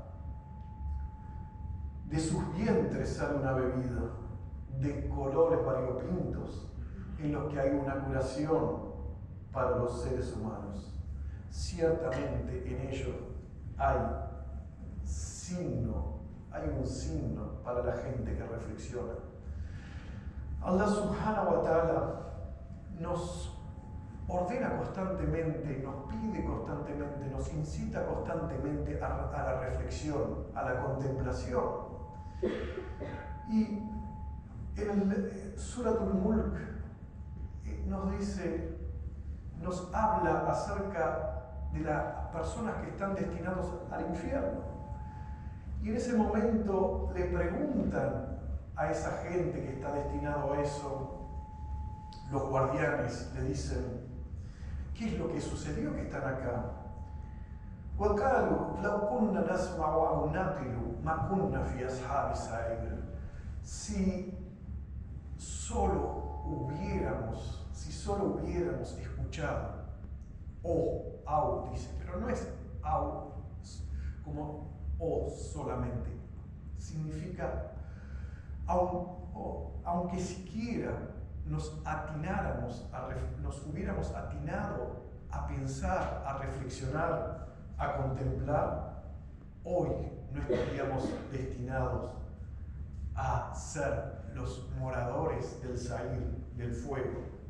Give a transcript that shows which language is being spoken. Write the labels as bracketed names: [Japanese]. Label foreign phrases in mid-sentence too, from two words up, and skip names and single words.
[Spanish] De sus vientres sale una bebida de colores variopintos en los que hay una curación para los seres humanos. Ciertamente en ello hay un signo para la gente que reflexiona. [Arabic] الله سبحانه وتعالى [Spanish] nos ordena constantemente, nos pide constantemente, nos incita constantemente a la reflexión, a la contemplación. Y en el Suratul Mulk nos habla acerca de las personas que están destinadas al infierno. Y en ese momento le preguntan a esa gente que está destinado a eso, los guardianes le dicen: ¿qué es lo que sucedió que están acá? [Arabic] وَقَالُوا لَوْ كُنَّا نَسْمَعُ أَوْ نَعْقِلُ مَا كُنَّا فِي أَصْحَابِ السَّعِيرِ. [Spanish] Si solo hubiéramos escuchado, au dice, pero no es au como o solamente, significa aunque siquiera nos hubiéramos atinado a pensar, a reflexionar, a contemplar, hoy no estaríamos destinados a ser los moradores del Sa'ir, del fuego.